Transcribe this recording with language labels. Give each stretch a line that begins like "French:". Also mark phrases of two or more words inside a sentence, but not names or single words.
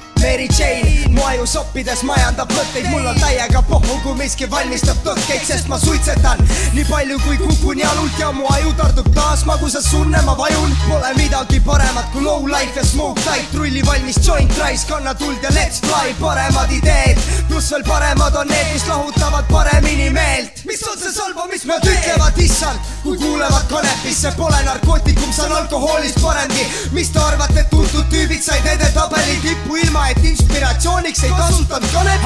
Estonian: Mary Jane. Mu aju soppides majandab mõtteid, mul on täiega pohhu, kui miski valmistab tõkkeid, sest ma suitsetan nii palju kui kukun jalult ja mu aju tardub taas magusas sunne, ma vajun. Pole midagi paremat kui
English: low life
Estonian: ja
English: smoke tight,
Estonian: trulli valmis
English: joint rise,
Estonian: kanna tuld ja
English: let's fly.
Estonian: Paremad ideed, pluss veel paremad on need, mis lahutavad paremini meelt. Mis on see salva, mis nad ütlevad issand, kui kuulevad kanepisse? Pole narkootikum, see on alkoholist paremgi. Mis te arvate, et tuntud tüübid said edetabeli tippu ilma, et inspiratsiooniks ei kasutanud kanepi?